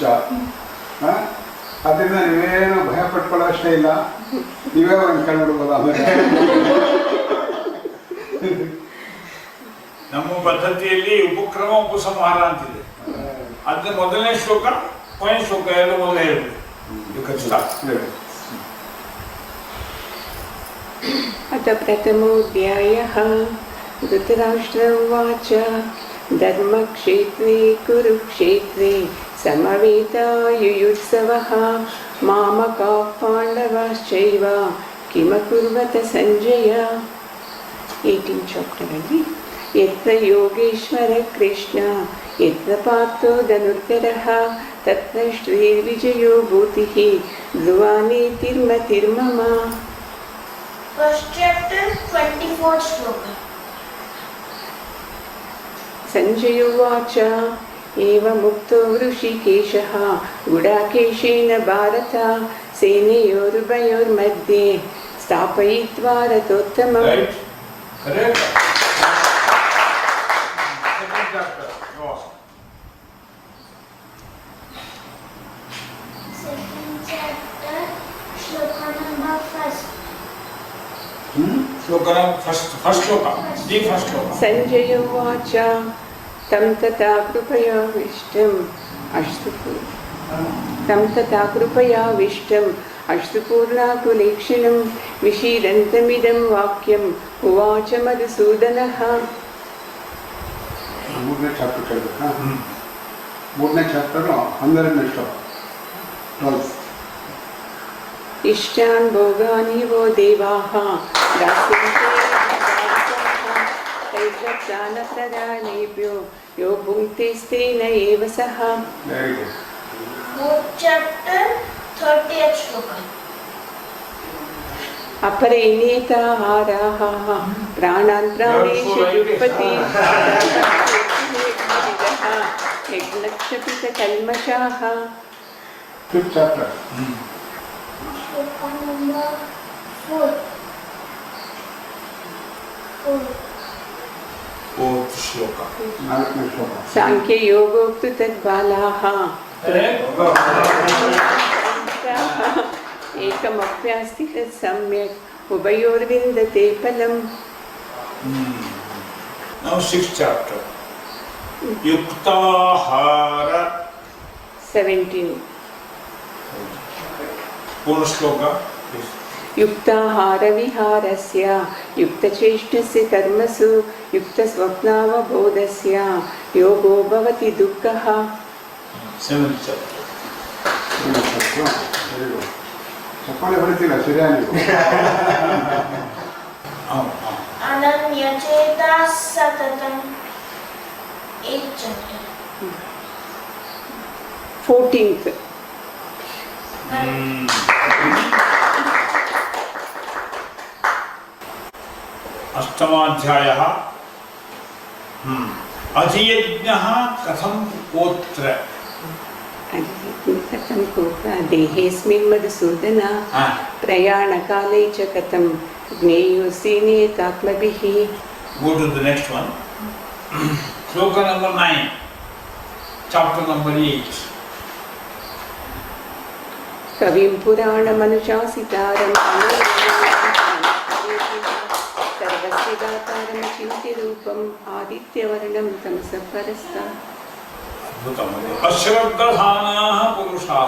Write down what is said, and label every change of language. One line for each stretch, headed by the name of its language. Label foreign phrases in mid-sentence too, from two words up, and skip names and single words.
Kannada: ಅದರಿಂದ ನೀವೇನು ಭಯ ಪಟ್ಕೊಳ್ಳೋ ಅಷ್ಟೇ ಇಲ್ಲ. ನೀವೇ ಒಂದು ಕಂಡುಬಿಡ್ಬೋದು. ಆಮೇಲೆ ನಮ್ಮ ಪದ್ಧತಿಯಲ್ಲಿ ಉಪಕ್ರಮ ಉಪಸಂಹಾರ ಅಂತಿದೆ. ಅದನ್ನ ಮೊದಲನೇ ಶ್ಲೋಕ ಕೊನೆಯ ಶ್ಲೋಕ ಎರಡು ಮೊದಲೇ ಹೇಳ್ಬೇಕು.
Sanskrit: अथ प्रथमोऽध्यायः धृतराष्ट्र उवाच धर्मक्षेत्रे कुरुक्षेत्रे समवेतायुयुत्सवः मामकाः पाण्डवाश्चैव किमकुर्वत सञ्जय.
English: 18th chapter
Sanskrit: ಅಲ್ಲಿ यत्र योगेश्वर कृष्ण यत्र पार्थो धनुर्धरः तत्र श्रीर्विजयो भूतिः ध्रुवानीतिर्मतिर्मम.
English: First chapter, 24th shloka.
Sanskrit: संजय उवाच एवमुक्तो ऋषिकेशः गुडाकेशेन भारत सेनयोरुभयोर्मध्ये स्थापयित्वा रथोत्तमम्.
English: Right? Correct? Second chapter. Second chapter, shloka number 1. Shloka first shloka. The first shloka.
Sanskrit: संजय उवाच तं तथा कृपयाविष्टम् अश्रुपूर्णाकुलेक्षणं विशीरन्तमिदं वाक्यम् उवाच मधुसूदनः.
Kannada: ಮೂರನೇ ಚಾಪ್ಟರ್ ಕೇಳಬೇಕಾ? ಮೂರನೇ ಚಾಪ್ಟರು 12ನೇ ಶ್ಲೋಕ. 12.
Sanskrit: इष्टान् भोगानि वो देवाः दास्यन्ते तैर्दत्तानप्रदानेभ्यो यो भुङ्क्तेस्तेन एव सः.
English: very good. Fourth chapter, 30th shloka.
Sanskrit: अपरेणेताहाराः प्राणान् प्राणेषु जुह्वति यज्ञक्षपितकल्मषाः.
English: fifth chapter. Shloka number 4. Fourth shloka.
Kannada: 4ನೇ ಶ್ಲೋಕ.
Sanskrit: साङ्ख्ययोगोक्तु तद्बालाः एकमप्यास्ति तत् सम्यक् उभयोर्विन्दते फलम्.
English: Now 6th chapter. Yuktahara. 17.
Sanskrit: पूर्ण श्लोक. युक्ताहारविहारस्य युक्तचेष्टस्य कर्मसु युक्तस्वप्नावबोधस्य योगो भवति दुःखः.
English: 7th chapter.
Kannada: ಚಪ್ಪಾಳೆ ಹೊಡಿತಿಲ್ಲ ಸರಿಯಾಗಿ ನೀವು.
Sanskrit: अनन्यचेता सततम्
English: 8th chapter. 14th.
Sanskrit: अष्टमाध्यायः. अधियज्ञः कथं गोत्र. कथं देहेऽस्मिन् मधुसूदन प्रयाणकाले च कथं ज्ञेयोऽसि नियतात्मभिः.
English: Go to the next one. Sloka number 9, chapter number 8.
Sanskrit: कविं पुराणमनुशासितारं सर्वस्य दातारं चिन्त्यरूपम् आदित्यवर्णं तमसः परस्तात्. अश्रद्धधानाः पुरुषाः.